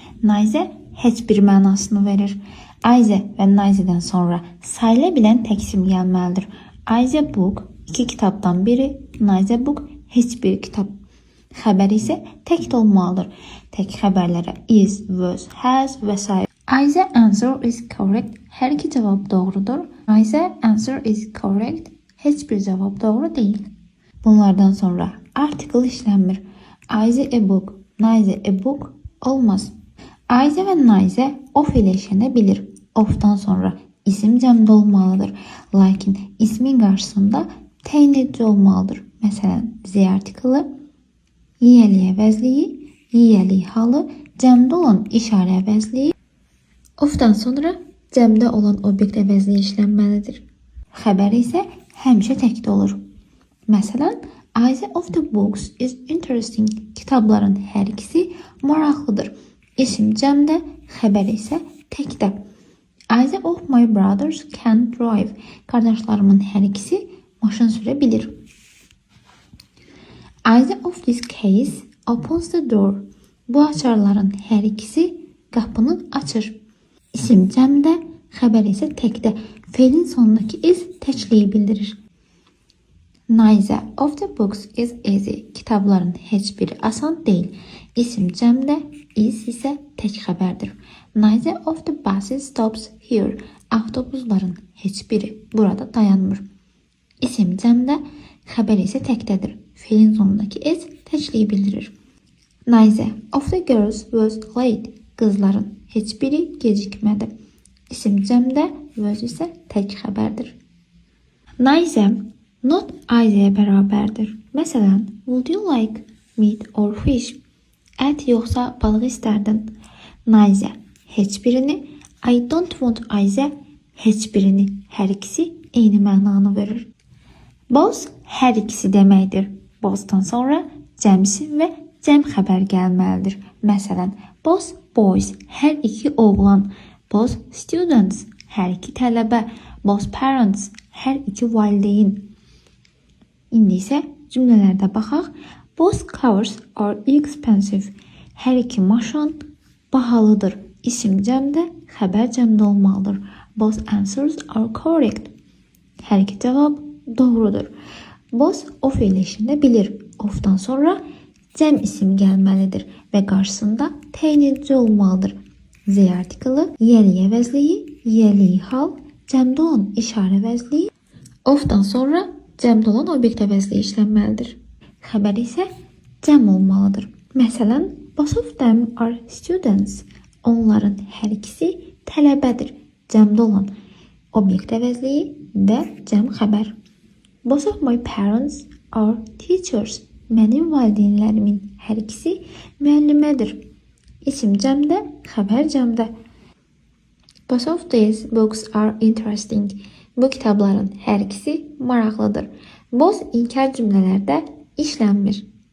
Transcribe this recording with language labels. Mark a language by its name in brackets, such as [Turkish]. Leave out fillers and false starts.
[Azerbaijani] Neither heç bir mənasını verir. Either və neither'dən sonra sayıla bilən tək isim gəlməlidir. Either book iki kitabdan biri, neither book heç bir kitab. Xəbər isə tək də olmalıdır. Tək xəbərlərə is, was, has və s. [English] Either answer is correct. [Azerbaijani] Hər iki cavab doğrudur. [English] Neither answer is correct. [Azerbaijani] Heç bir cavab doğru deyil. Bunlardan sonra article işlənmir. [English] Either a book, neither a book [Azerbaijani] olmaz. Either və neither of ilə işlənə bilir. Of'dan sonra isim cəmdə olmalıdır. Lakin ismin qarşısında təyin edici olmalıdır. Məsələn, the article, yiyəli əvəzliyi, yiyəli halı, cəmdə olan işarə əvəzliyi. Of'dan sonra cəmdə olan obyekt əvəzliyi işlənməlidir. Xəbər isə həmişə təkdə olur. Məsələn, [English] either of the books is interesting. [Azerbaijani] Kitabların hər ikisi maraqlıdır. İsim cəmdə, xəbər isə təkdə. [English] Either of my brothers can drive. [Azerbaijani] Qardaşlarımın hər ikisi maşın sürə bilir. [English] Either of this case opens the door. [Azerbaijani] Bu açarların hər ikisi qapını açır. İsim cəmdə, xəbər isə təkdə. Feilin sonundakı is təkliyi bildirir. [English] Neither of the books is easy. [Azerbaijani] Kitabların heç biri asan deyil. İsim cəmdə, is isə tək xəbərdir. [English] Neither of the buses stops here. [Azerbaijani] Avtobusların heç biri burada dayanmır. İsim cəmdə, xəbər isə təkdədir. Feilin sonundakı is təkliyi bildirir. [English] Neither of the girls was late. [Azerbaijani] Qızların heç biri gecikmədi. İsim cəmdə, was isə tək xəbərdir. Neither not either bərabərdir. Məsələn, [English] would you like meat or fish? [Azerbaijani] Ət yoxsa balıq istərdin? Neither heç birini, [English] I don't want either [Azerbaijani] heç birini, hər ikisi eyni mənanı verir. Both hər ikisi deməkdir. Both'dan sonra cəm isim və cəm xəbər gəlməlidir. Məsələn, both boys hər iki oğlan, both students hər iki tələbə, both parents hər iki valideyn. İndi isə cümlələrdə baxaq. [English] Both cars are expensive. [Azerbaijani] Hər iki maşın bahalıdır. İsim cəmdə, xəbər cəmdə olmalıdır. [English] Both answers are correct. [Azerbaijani] Hər iki cavab doğrudur. Both of ilə işlənə bilir. Of'dan sonra cəm isim gəlməlidir və qarşısında təyin edici olmalıdır. The article, yiyəli əvəzliyi, yiyəli hal, cəmdə olan işarə əvəzliyi. Of'dan sonra cəmdə olan obyekt əvəzliyi işlənməlidir. Xəbər isə cəm olmalıdır. Məsələn, [English] both of them are students. [Azerbaijani] Onların hər ikisi tələbədir. Cəmdə olan obyekt əvəzliyi və cəm xəbər. [English] Both of my parents are teachers. [Azerbaijani] Mənim valideynlərimin hər ikisi müəllimədir. İsim cəmdə, xəbər cəmdə. [English] Both of these books are interesting. [Azerbaijani] Bu kitabların hər ikisi maraqlıdır. Both inkar cümlələrdə işlənmir.